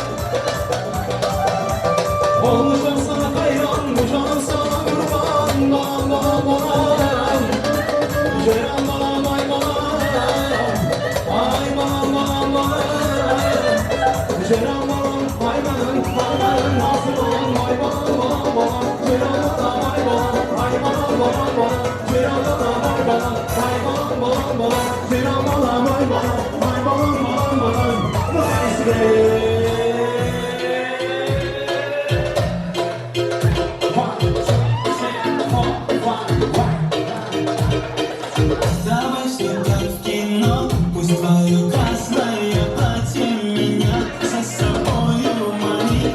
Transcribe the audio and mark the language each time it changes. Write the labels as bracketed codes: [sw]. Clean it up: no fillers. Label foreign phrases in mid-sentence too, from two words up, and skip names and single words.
[az] Olmuşam sana hayran, bu canım sana kurban. Balam balam balam, Celal balam ay balam, ay balam balam balam, Celal balam ay balam ay balam, nasıl balam ay balam balam balam, Celal balam ay balam ay balam balam balam, Celal balam ay balam ay balam balam balam, Celal balam ay balam ay balam balam balam. [ru] Давай снимем в кино, пусть твое красное платье меня за собою манит.